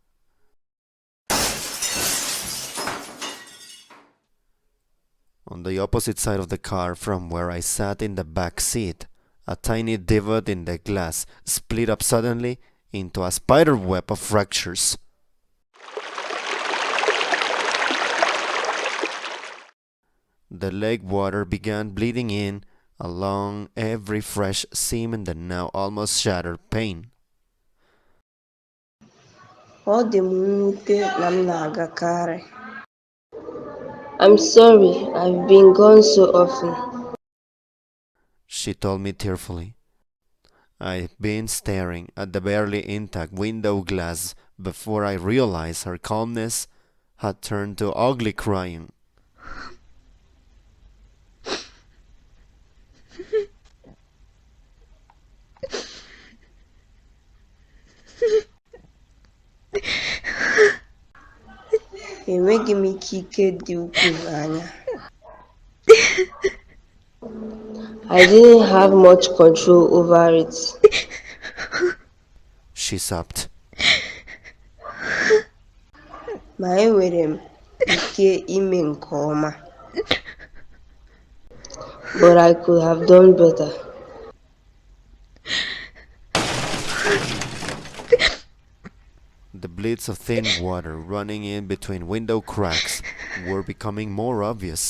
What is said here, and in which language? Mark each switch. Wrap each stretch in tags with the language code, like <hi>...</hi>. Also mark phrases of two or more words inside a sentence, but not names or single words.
<en>On the opposite side of the car from where I sat in the back seat, a tiny divot in the glass split up suddenly into a spider web of fractures. The lake water began bleeding in along every fresh seam in the now almost shattered pane.</en> <ig>Ọ dị m mwute na m na-agakarị.</ig> <en>I'm sorry, I've been gone so often. She told me tearfully. I'd been staring at the barely intact window glass before I realized her calmness had turned to ugly crying.</en> <ig>Enweghị m ike dị ukwuu anya.</ig> <en>I didn't have much control over it. She sobbed.</en> <ig>Ma enwere m ike ime nke ọma.</ig> <en>But I could have done better. The bleeds of thin water running in between window cracks were becoming more obvious.</en>